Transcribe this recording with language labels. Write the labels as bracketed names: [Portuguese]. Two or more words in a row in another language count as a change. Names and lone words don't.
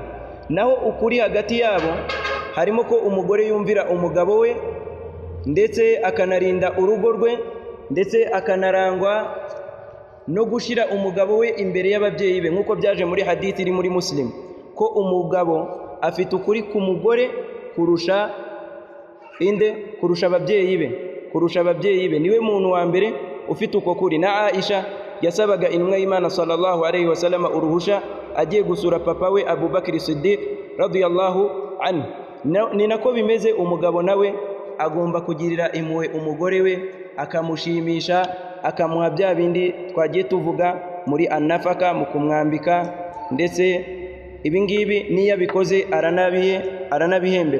[Kinyarwanda] Naho ukuri hagati yabo harimo ko umugore yumvira umugabo we ndetse akanarinda urugo rwe ndetse akanarangwa no gushira umugabo we imbere y'ababyeyi be, nk'uko byaje muri hadithi iri muri Muslim ko umugabo afite ukuri ku mugore kurusha ababyeyi be, niwe muntu wa mbere ufite uko kuri. Na Aisha yasabaga intumwa y'Imana [Arabic] sallallahu alayhi wa sallam [Kinyarwanda] uruhusha agiye gusura papa we Abu Bakr Siddiq [Arabic] radiyallahu anhu. [Kinyarwanda] Ni nako bimeze, umugabo nawe agomba kugirira impuhwe umugore we, akamushimisha, akamuha bya bindi twagiye tuvuga muri anafaka, mu kumwambika, ndetse ibingibi niyo abikoze aranabihembera.